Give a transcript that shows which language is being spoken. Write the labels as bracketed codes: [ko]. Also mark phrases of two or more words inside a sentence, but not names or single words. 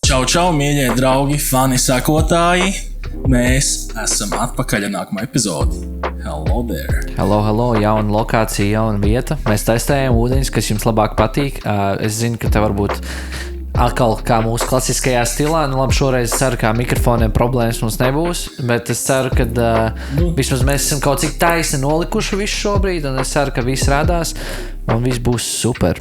[lv] čau, mīļie draugi, fani, sakotāji. Mēs esam atpakaļ ar nākamo epizodi. [en] Hello there. Hello, [lv] jauna lokācija, jauna vieta. Mēs testējam ūdeņus, kas jums labāk patīk. Es zinu, ka te varbūt atkal kā mūsu klasiskajā stilā. Nu labi, šoreiz ceru, ka mikrofoniem problēmas mums nebūs, bet es ceru, ka vismaz mēs esam kaut cik taisni nolikuši visu šobrīd, un es ceru, ka viss rādās, un viss būs super.